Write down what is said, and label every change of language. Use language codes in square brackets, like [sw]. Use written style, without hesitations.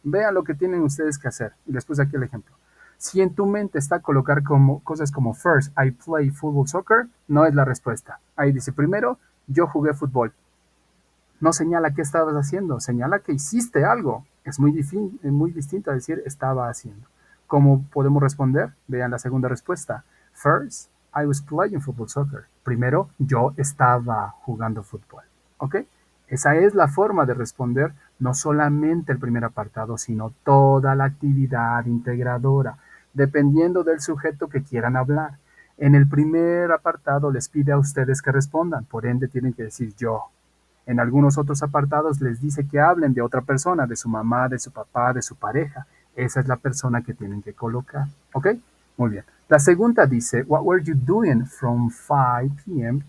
[es] Vean lo que tienen ustedes que hacer. Y después aquí el ejemplo. Si en tu mente está colocar como, cosas como [en] first, I play football soccer, [es] no es la respuesta. Ahí dice, primero, yo jugué fútbol. No señala qué estabas haciendo, señala que hiciste algo. Es muy distinto a decir estaba haciendo. ¿Cómo podemos responder? Vean la segunda respuesta. [en] First, I was playing football soccer. [es] Primero, yo estaba jugando fútbol. ¿Ok? Esa es la forma de responder no solamente el primer apartado, sino toda la actividad integradora, dependiendo del sujeto que quieran hablar. En el primer apartado les pide a ustedes que respondan, por ende tienen que decir yo. En algunos otros apartados les dice que hablen de otra persona, de su mamá, de su papá, de su pareja. Esa es la persona que tienen que colocar. ¿Ok? Muy bien. La segunda dice, [en] what were you doing from 5 p.m.